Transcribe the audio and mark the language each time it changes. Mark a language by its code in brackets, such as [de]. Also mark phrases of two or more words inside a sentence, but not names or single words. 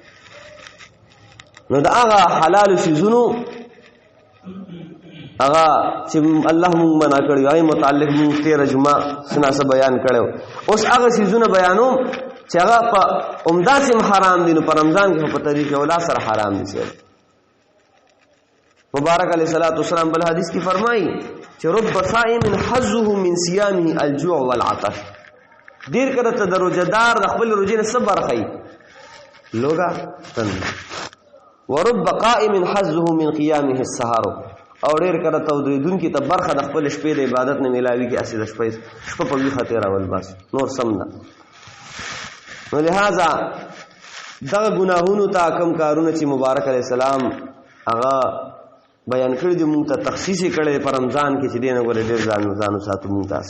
[ps] نو دا هغه حلال څیزونو هغه چې الله مونږ منع کړي هغې متعلق مونږ تېره جمعه څه ناڅه بیان کړی. اوس هغه څیزونه بیانوم چې هغه په همداسې حرام دي، نو په رمضان کې په طریق اولا سره حرام دي. صاحب مبارک [ar] علیه الصلاۃ والسلام [ps] بل حدیث کې فرمایي چې [ar] رب صائم حظه من صيامه الجوع والعطش. [ps] ډېر کله ته د روژهدار د خپل روژې نه څه برخه وي؟ لوږه تنده. [ar] ورب قائم حظه من قیامه السحر. [ps] او ډېر کله ته ودرېدونکي ته برخه د خپل شپې د عبادت نه میلاوي کې هسې د شپه په ویښه تېرول بس نور سم ده. نو لہذا دغه ګناهونو ته کم کارونه چې مبارک [ar] علیه السلام [ps] هغه بیان کړي دي مونږ ته تخصیص یې کړی په رمضان کې چې دې نه ګورې ډېر ځان وساتو مونږ تاسو.